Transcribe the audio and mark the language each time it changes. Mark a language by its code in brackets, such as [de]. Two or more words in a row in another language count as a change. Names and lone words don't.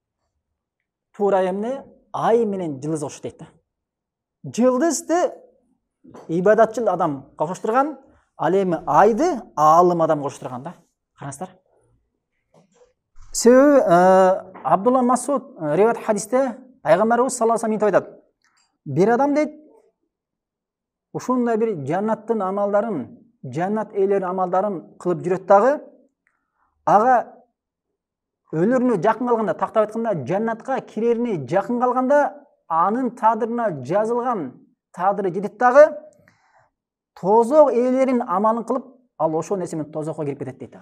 [ky] Туура эмне ай менен жылдыз окшойт дейт да. Жылдызды ибадатчыл адам коштурган, ал эми айды аалым адам коштурган да. Караңыздар. Себеби Абдулла Масуд риwayat хадисте пайгамбарыбыз [ar] صلى الله عليه وسلم [ky] айтат. Bir адам дейт, ушундай бир жаннаттын амалдарын, жаннат ээлеринин амалдарын кылып жүрөт дагы, ага өлүрүнө жакын калганда, тактап айтканда, жаннатка кирерине жакын калганда, анын тадырына жазылган тадыры жетет дагы, тозок ээлеринин амалын кылып, ал ошол нерсе менен тозокко кирип кетет дейт.